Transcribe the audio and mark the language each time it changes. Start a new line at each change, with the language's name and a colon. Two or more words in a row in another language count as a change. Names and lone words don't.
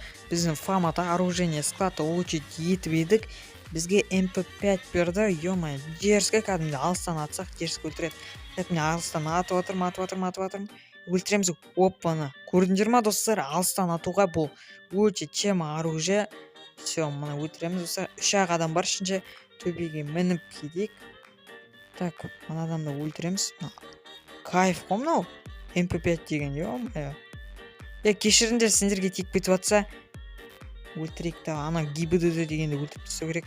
Kazakh: Біздің фамада
Russian: оружие склады
Kazakh: улучшить етіп едік. Бізге MP5 берді.
Russian: Ё-моё, дерзко
Kazakh: кәдімгі алыстан атсақ дерзко өлтіреді. Міне алыстан атып жатырмын. Өлтіреміз. Оппана. Көрдіңдер ма достар? Алыстан атуға бұл өте
Russian: тема оружие.
Kazakh: Всё, мұны өлтіреміз достар. 3-ақ адам бар ішінде. Төбеге мініп кетейік. Так, мына адамды өлтіреміз. Кайф қой мынау. MP5 деген, ё-моё. Кешіріңдер, сендерге тиіп кетіп жатса. Өлтірейік та, ана ГИБДД дегенді өлтіріп тастау керек.